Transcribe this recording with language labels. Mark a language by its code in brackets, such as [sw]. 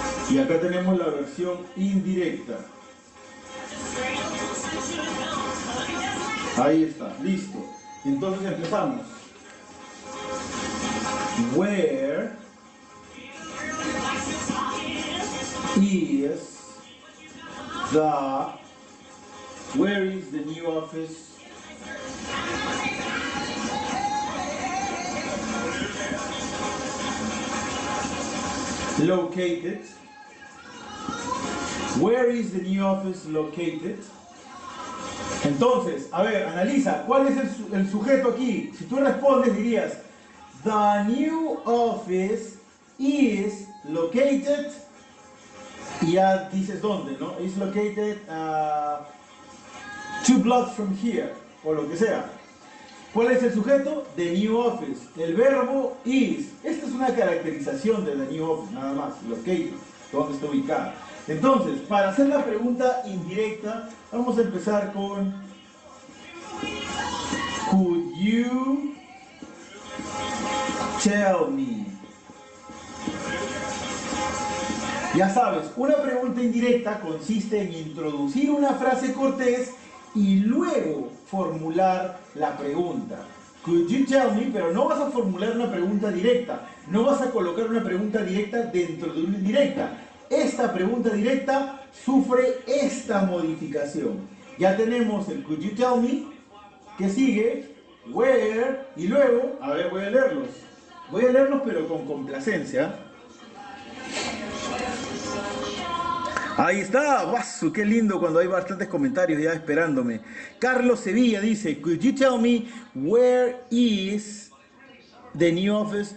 [es] Y acá tenemos la versión indirecta. Ahí está, listo. Entonces empezamos. Where [en] is the, where is the new office located? Where is the new office located? [es] Entonces, a ver, analiza, ¿cuál es el sujeto aquí? Si tú respondes dirías, [en] the new office is located, [es] y ya dices dónde, ¿no? [en] Is located 2 blocks from here, [es] o lo que sea. ¿Cuál es el sujeto? [en] The new office. [es] El verbo is. Esta es una caracterización de [en] the new office, [es] nada más. Located, dónde está ubicada. Entonces, para hacer la pregunta indirecta, vamos a empezar con [en] could you tell me? [es] Ya sabes, una pregunta indirecta consiste en introducir una frase cortés y luego formular la pregunta. [en] Could you tell me? [es] Pero no vas a formular una pregunta directa. No vas a colocar una pregunta directa dentro de una indirecta. Esta pregunta directa sufre esta modificación. Ya tenemos el [en] could you tell me, [es] que sigue, where, y luego, a ver, voy a leerlos. Voy a leerlos pero con complacencia. Ahí está, ¡guasu! Qué lindo cuando hay bastantes comentarios ya esperándome. [en] Carlos Sevilla dice, could you tell me where is the new office?